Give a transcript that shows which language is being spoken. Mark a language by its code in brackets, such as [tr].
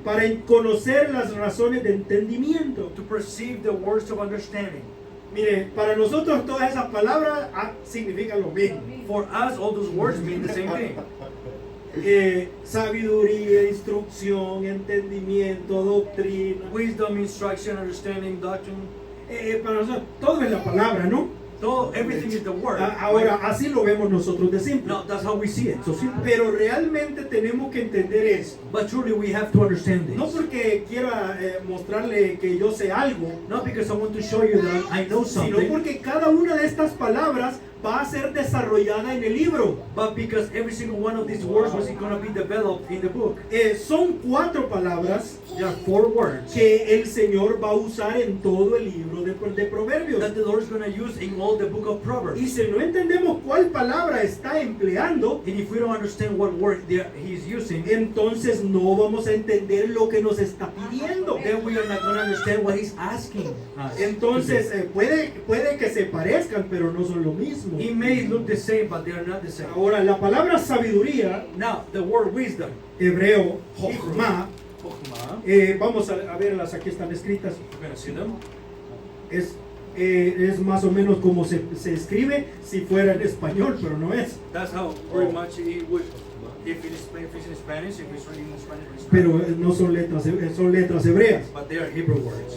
[es] para conocer las razones de entendimiento. [en] to perceive the words of understanding. [es] Mire, para nosotros todas esas palabras significan lo mismo. [en] For us, all those words mean the same thing. [es] Sabiduría, instrucción, entendimiento, doctrina. [en] Wisdom, instruction, understanding, doctrine. [es] Para nosotros todo es la palabra, ¿no? [en] So everything is the word. [es] Ahora, así lo vemos nosotros de simple. [en] No, that's how we see it. So simple. [es] Pero realmente tenemos que entender esto. [en] But truly, we have to understand this. [es] No porque quiera mostrarle que yo sé algo, [en] Not because I want to show you that I know [es] sino [en] something, [es] porque cada una de estas palabras va a ser desarrollada en el libro. [en] but because every single one of these words was going to be developed in the book. [es] Son 4 palabras [en] There are 4 words [es] que el Señor va a usar en todo el libro de Proverbios. [en] that the Lord is going to use in all the book of Proverbs. [es] Y si no entendemos cuál palabra está empleando, [en] And if we don't understand what word he's using, [es] entonces no vamos a entender lo que nos está pidiendo. [en] then we are not going to understand what he's asking us. [es] Entonces puede que se parezcan, pero no son lo mismo. [en] It may look the same, but they are not the same. [es] Ahora, la palabra sabiduría, [en] Now, the word wisdom, [es] hebreo, jochma, [en] Chokhmah, [es] vamos a verlas, aquí están escritas, [en] we're going to see them. [es] es más o menos como se escribe si fuera en español, pero no es. [en] That's how very much it would, if it's in Spanish, if it's written in Spanish, it's [es] Pero [en] Spanish. [es] no son letras hebreas. [en] But they are Hebrew words.